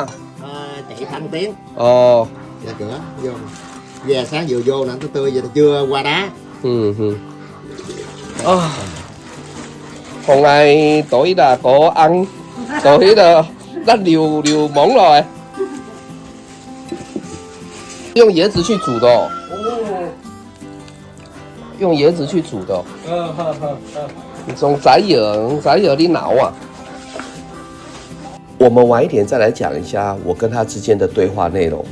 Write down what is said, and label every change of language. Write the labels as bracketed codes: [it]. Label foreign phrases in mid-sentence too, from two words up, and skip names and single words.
[vi] Chạy 5 tiếng. Ra cửa vô. Về sáng vừa vô nè, nó tươi vậy chưa qua đá. Hôm nay tối là có ăn, tối là đã liều món rồi. [zh] 用椰子去煮的哦。用椰子去煮的哦。从仔葉啲腦啊。我们晚一点再来讲一下我跟他之间的对话内容。